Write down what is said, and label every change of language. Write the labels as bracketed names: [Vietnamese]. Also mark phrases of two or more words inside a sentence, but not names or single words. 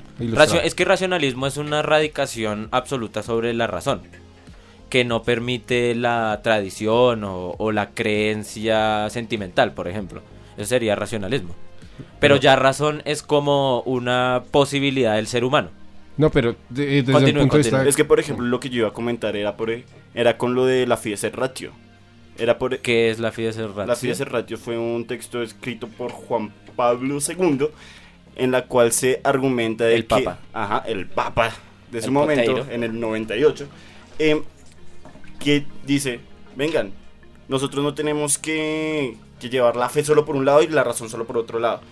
[Spanish] Es que racionalismo es una radicación absoluta sobre la razón, que no permite la tradición o la creencia sentimental, por ejemplo. Eso sería racionalismo. Pero ya razón es como una posibilidad del ser humano. No, pero desde el punto de vista... Es que, por ejemplo, lo que yo iba a comentar era con lo de la fides et ratio. ¿Qué es la fides et ratio? La fides et ratio fue un texto escrito por Juan Pablo II, en la cual se argumenta de Papa. Ajá, el Papa de su momento, poteiro. en el 98, que dice, vengan, nosotros no tenemos que llevar la fe solo por un lado y la razón solo por otro lado,